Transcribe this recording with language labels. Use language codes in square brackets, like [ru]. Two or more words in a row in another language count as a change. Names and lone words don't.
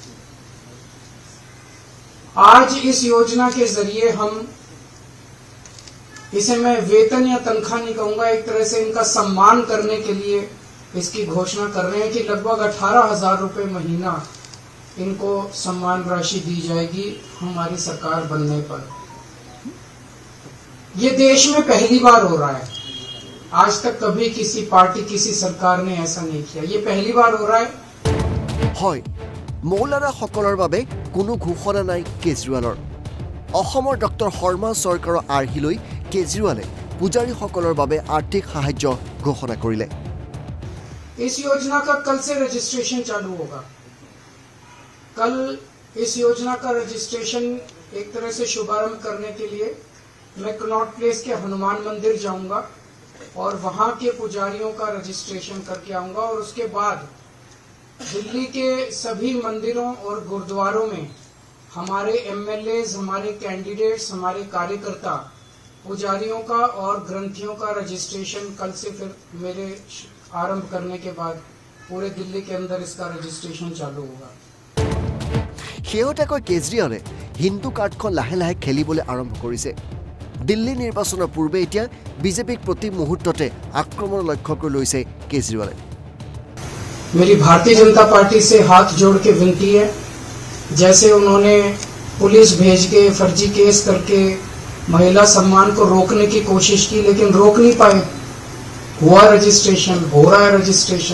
[hi] आज इस योजना के जरिए हम इसे मैं वेतन या तनख्वाह नहीं कहूंगा, एक तरह से इनका सम्मान करने के लिए इसकी घोषणा कर रहे हैं कि लगभग 18,000 रुपए महीना इनको सम्मान राशि दी जाएगी हमारी सरकार बनने पर। ये देश में पहली बार हो रहा है। आज तक कभी किसी पार्टी, किसी सरकार ने ऐसा नहीं किया। ये पहली बार हो रहा है। [as] হয়, মৌলানাসকলৰ বাবে কোনো ঘোষণা নাই কেজৰিৱালৰ। অসমৰ ডক্টৰ শৰ্মা চৰকাৰৰ আৰ্হি লৈ কেজৰিৱালে পূজাৰীসকলৰ বাবে আৰ্থিক সাহায্য ঘোষণা কৰিলে। [hi] इस योजना का कल से रजिस्ट्रेशन चालू होगा। कल इस योजना का रजिस्ट्रेशन एक तरह से शुभारंभ करने के लिए मैं कनॉट प्लेस के हनुमान मंदिर जाऊंगा और वहां के पुजारियों का रजिस्ट्रेशन करके आऊंगा और उसके बाद दिल्ली के सभी मंदिरों और गुरुद्वारों में हमारे एमएलएज, हमारे कैंडिडेट्स, हमारे कार्यकर्ता पुजारियों का और ग्रंथियों का रजिस्ट्रेशन कल से फिर मेरे आरंभ करने के बाद पूरे दिल्ली के अंदर इसका रजिस्ट्रेशन चालू होगा। [as] শেহতীয়াকৈ কেজৰিৱালে হিন্দু কাৰ্ডখন লাহে লাহে খেলিবলৈ আৰম্ভ কৰিছে। দিল্লী নিৰ্বাচনৰ পূৰ্বে এতিয়া বিজেপিক প্ৰতি মুহূৰ্ততে আক্ৰমণৰ লক্ষ্য কৰি লৈছে কেজৰিৱালে। [hi] मेरी भारतीय जनता पार्टी से हाथ जोड़ के विनती है, जैसे उन्होंने पुलिस भेज के फर्जी केस करके महिला सम्मान को रोकने की कोशिश की, लेकिन रोक नहीं पाए। हुआ रजिस्ट्रेशन, हो रहा है रजिस्ट्रेशन।